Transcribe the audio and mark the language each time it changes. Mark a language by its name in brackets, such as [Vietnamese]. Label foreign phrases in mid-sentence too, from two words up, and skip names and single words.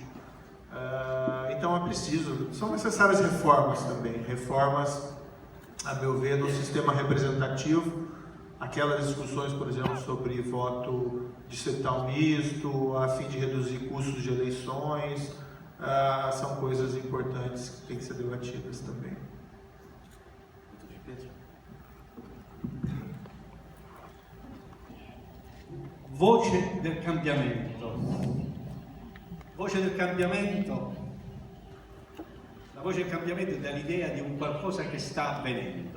[Portuguese] Então são necessárias reformas também, reformas, a meu ver, no sistema representativo. Aquelas discussões, por exemplo, sobre voto distrital misto, a fim de reduzir custos de eleições, são coisas importantes que têm que ser debatidas também. [Italian] Voce del cambiamento. Voce del cambiamento. La voce del cambiamento dà l'idea di un qualcosa che sta avvenendo.